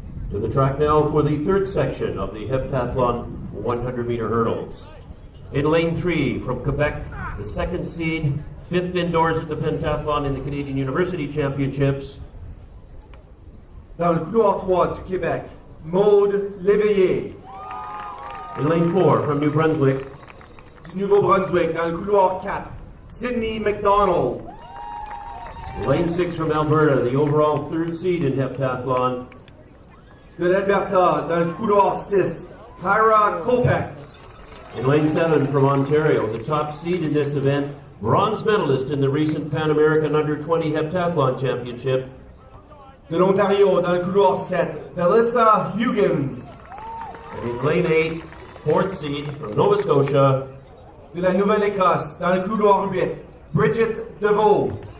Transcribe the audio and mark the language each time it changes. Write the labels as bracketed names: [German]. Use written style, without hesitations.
[English] the track now for the third section of the heptathlon 100-meter hurdles. In lane 3 from Quebec, the second seed, 5th indoors at the pentathlon in the Canadian University Championships. [French] Dans le couloir 3 du Québec, Maude Léveillé. [English] In lane 4 from New Brunswick, [French] Du Nouveau-Brunswick, dans le couloir 4, Sydney McDonald. [English] lane 6 from Alberta, the overall third seed in heptathlon. [French] De l'Alberta, dans le couloir 6, Kyra Kopek. [English] In lane 7 from Ontario, the top seed in this event, bronze medalist in the recent Pan American Under-20 Heptathlon Championship. [French] De l'Ontario, dans le couloir 7, Felissa Huggins. [English] And in lane 8, fourth seed from Nova Scotia, [French] De la Nouvelle-Écosse, dans le couloir 8, Bridget DeVoe.